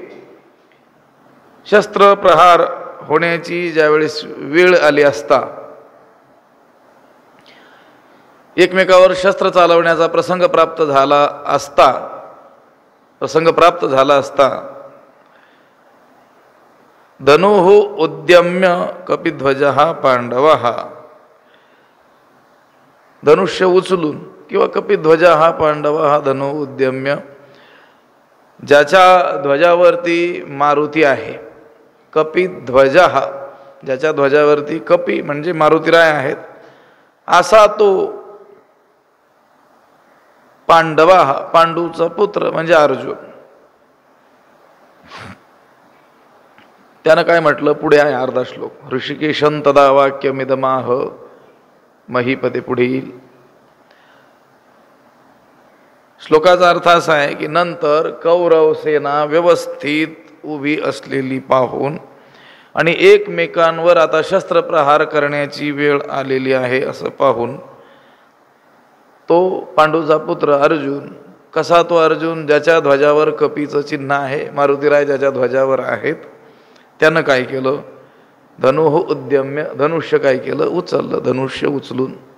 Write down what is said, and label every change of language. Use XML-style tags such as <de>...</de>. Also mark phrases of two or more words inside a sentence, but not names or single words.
<mr>शस्त्र प्रहार होण्याची ज्यावेळेस वेळ आली असता, एकमेकावर शस्त्र चालवण्याचा प्रसंग प्राप्त झाला असता</mr> <sa>धनुः उद्यम्य कपिध्वजः पांडवः,</sa> <mr>धनुष्य उचलून किंवा</mr> <sa>कपिध्वजः पांडवः धनुः उद्यम्य,</sa> <mr>ज्याच्या ध्वजावरती मारुती आहे, कपिध्वजः ज्याच्या ध्वजावरती कपी म्हणजे मारुतीराय आहेत, असा तो पांडवः पांडूचा पुत्र म्हणजे अर्जुन। त्यानं काय म्हटलं पुढे आहे अर्धा श्लोक।</mr> <sa>ऋषिकेशं तदा वाक्यमिदमाह महीपते</sa> <mr>पुढे येईल। श्लोकाचा अर्थ असा आहे की नंतर कौरव सेना व्यवस्थित उभी असलेली पाहून आणि एकमेकांवर आता शस्त्रप्रहार करण्याची वेळ आलेली आहे असं पाहून तो पांडूचा पुत्र अर्जुन, कसा तो अर्जुन, ज्याच्या ध्वजावर कपीचं चिन्ह आहे, मारुतीराय ज्याच्या ध्वजावर आहेत, त्यानं काय केलं,</mr> <sa>धनुः उद्यम्य,</sa> <mr>धनुष्य काय केलं, उचललं, धनुष्य उचलून</mr>